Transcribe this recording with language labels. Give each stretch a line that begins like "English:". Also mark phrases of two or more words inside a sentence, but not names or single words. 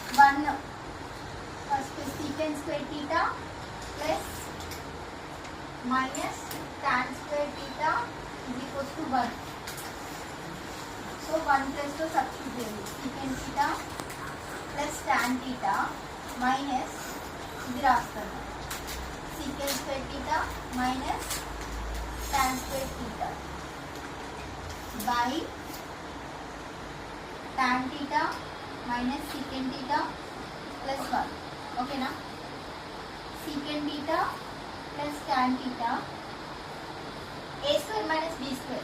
English: 1 first secant square theta plus minus tan square theta is equals to 1. So 1 plus to substitute secant theta plus tan theta minus
Telugu: ఇది రాస్తాను
English: secant square theta minus tan square theta by tan theta minus secant theta plus 1. Okay na? Secant theta plus tan theta a square minus b square.